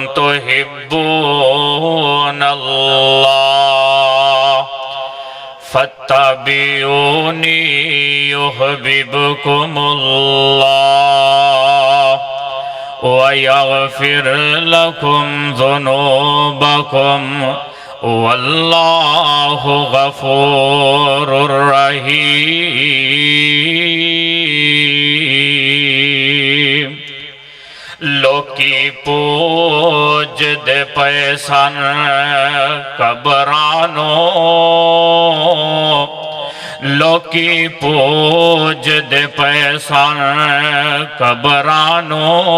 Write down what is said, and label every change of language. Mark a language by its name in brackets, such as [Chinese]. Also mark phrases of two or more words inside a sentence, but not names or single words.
[Arabic] تحبون الله فاتبعوني يحببكم الله ويغفر لكم ذنوبكم واللہ غفور رحیم۔ [Punjabi] لوکی پوج دے پیسن قبرانو، لوکی پوج دے پیسن قبرانو،